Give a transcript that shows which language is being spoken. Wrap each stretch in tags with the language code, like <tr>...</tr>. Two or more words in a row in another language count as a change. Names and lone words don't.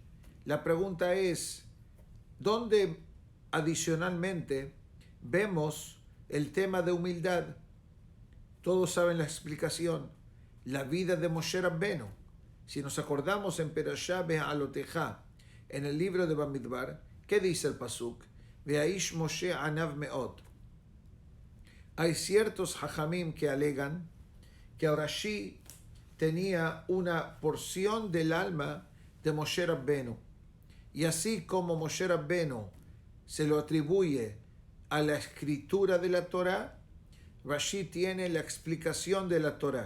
<es>La pregunta es, ¿dónde adicionalmente vemos el tema de humildad? Todos saben la explicación. La vida de Moshe Rabbenu. Si nos acordamos en Perashá Be'aloteja, en el libro de Bamidbar, ¿qué dice el pasuk?</es> <he>והאיש משה ענו מאד.</he> <es>Hay ciertos hajamim que alegan que Rashi tenía una porción del alma de Moshe Rabbenu. Y así como Moshe Rabbenu se lo atribuye a la escritura de la Torá, Rashi tiene la explicación de la Torá.</es>